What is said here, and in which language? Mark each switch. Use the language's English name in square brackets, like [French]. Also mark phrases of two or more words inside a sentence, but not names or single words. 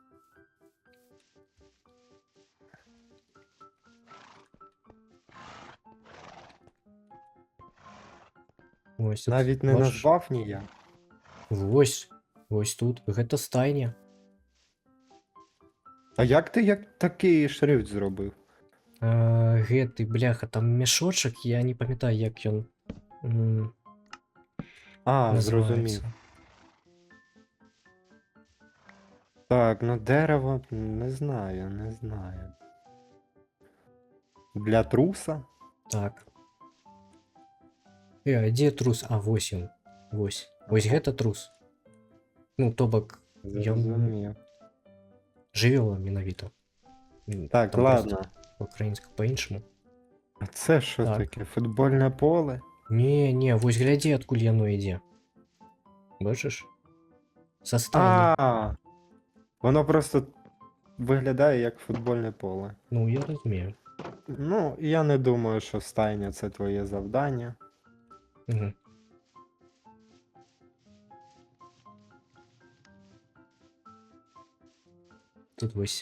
[Ukrainian] Ось тут, Навіть не бачиш? назвав ніяк. Ось тут, [Belarusian] гэта стайня. [Ukrainian] А як ти такий шрифт зробив? [Belarusian] Гэты, бляха, там мешочак, я не памятаю, як ён [Ukrainian] Зрозумів. [Belarusian] называецца. [Ukrainian] Так, ну дерево, не знаю, не знаю. [Belarusian] Для труса? [Russian] Так. А где трус? [Belarusian] А, 8. Вось. Вось гэта трус. Ну, то бок, ён [Ukrainian] Зрозумів. [Belarusian] жывёла менавіта. Так, Там [Russian] ладно. [Belarusian] просто по-украінська по-іншаму. [Ukrainian] А це що Так. таке? Футбольне поле? [Belarusian] Не, вось глядзі, адкуль яно ідзе. Бачиш? Са стайні. [Ukrainian] А, воно просто виглядає як футбольне поле. Ну, я розумію. Ну, я не думаю, що стайня це твоє завдання. Угу. Тут ось.